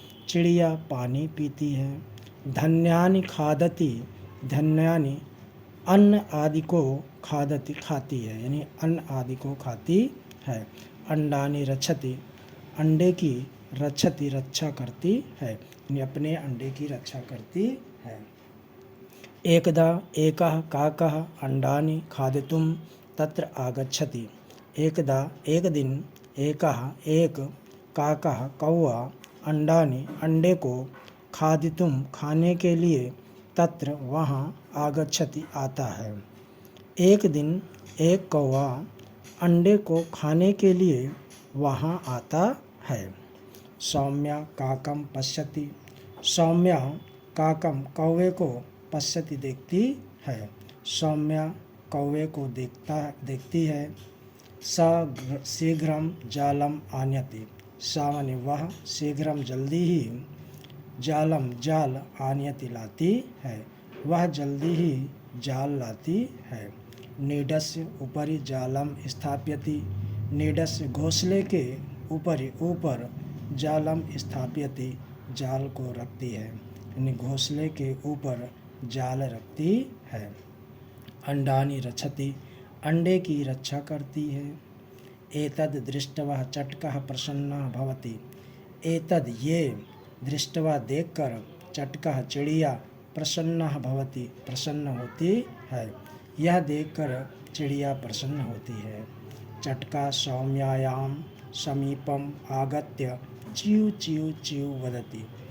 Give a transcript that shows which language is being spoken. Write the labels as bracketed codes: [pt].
[hi] चिड़िया पानी पीती है। [sa] धान्यानि खादति। [hi] धान्यानि अन्न आदि को खादति खाती है यानी अन्न आदि को खाती है। [sa] अंडानि रक्षति। [hi] अंडे की रक्षति रक्षा करती है यानी अपने अंडे की रक्षा करती है। [sa] एकदा एकः काकः अंडानि खादितुं तत्र आगच्छति। [hi] एकदा एक दिन एकः एक काकः कौवा अंडानि अंडे को खादितुं खाने के लिए तत्र वहाँ आगच्छति आता है। एक दिन एक कौवा अंडे को खाने के लिए वहाँ आता है। [sa] सौम्या काकम पश्यति। सौम्या काकम कौवे को पश्यति देखती है। [hi] सौम्या कौवे को देखती है। [sa] सा शीघ्रम जालम आनयति। सा माने वह, शीघ्रम जल्दी ही, जालम जाल, आनयति लाती है। [hi] वह जल्दी ही जाल लाती है। [sa] नीडस्य उपरि जालम स्थापयति। [hi] नीडस्य घोंसले के ऊपर जालम स्थापयति जाल को रखती है यानी घोंसले के ऊपर जाल रखती है। [sa] अंडानि रक्षति। [hi] अंडे की रक्षा करती है। [sa] एतद् दृष्ट्वा चटकः प्रसन्नः भवति। [hi] एतद् ये, दृष्ट्वा देखकर, चटकः चिड़िया, प्रसन्नः भवति प्रसन्न होती है। यह देखकर चिड़िया प्रसन्न होती है। [sa] चटका सौम्यायां समीपम आगत्य च्यू च्यू च्यू वदति।